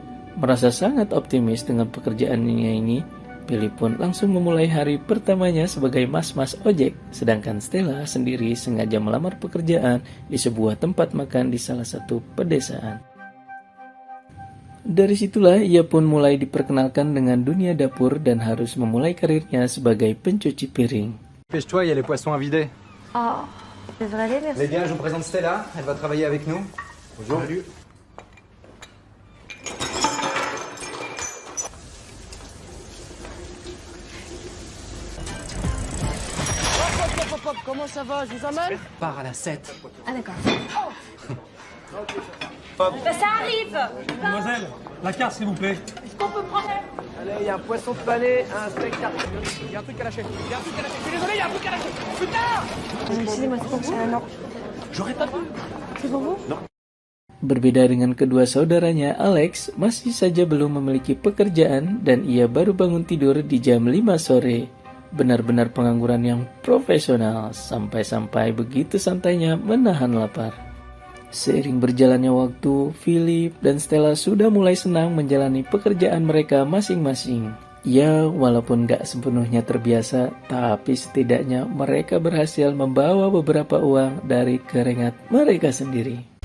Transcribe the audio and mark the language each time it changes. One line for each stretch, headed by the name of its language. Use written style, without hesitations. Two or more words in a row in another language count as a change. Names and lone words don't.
Indonesian: Merasa sangat optimis dengan pekerjaannya ini, Philip pun langsung memulai hari pertamanya sebagai mas-mas ojek, sedangkan Stella sendiri sengaja melamar pekerjaan di sebuah tempat makan di salah satu pedesaan. Dari situlah ia pun mulai diperkenalkan dengan dunia dapur dan harus memulai karirnya sebagai pencuci piring.
French: Dépêche-toi, il y a les poissons à vider. Oh, ça devrait aller, merci. Les gars, je vous présente Stella, elle va travailler avec nous. Bonjour. Salut. Hop, comment ça va? Je vous emmène? Part à la 7. Ah, d'accord. Bah, ça arrive. Mademoiselle, la carte s'il vous plaît. Est-ce qu'on peut prendre... Allez, il y a un poisson pané, un steak tartare. Il y a un truc à lâcher. Il y a un truc à lâcher. Je suis désolé, il y a un truc à lâcher. Putain! Excusez-moi, c'est pour vous? Non. J'aurais pas pu. C'est pour vous? Non.
Indonesian: Berbeda dengan kedua saudaranya, Alex masih saja belum memiliki pekerjaan dan ia baru bangun tidur di jam 5 sore. Benar-benar pengangguran yang profesional, sampai-sampai begitu santainya menahan lapar. Seiring berjalannya waktu, Philip dan Stella sudah mulai senang menjalani pekerjaan mereka masing-masing. Ya, walaupun gak sepenuhnya terbiasa, tapi setidaknya mereka berhasil membawa beberapa uang dari keringat mereka sendiri.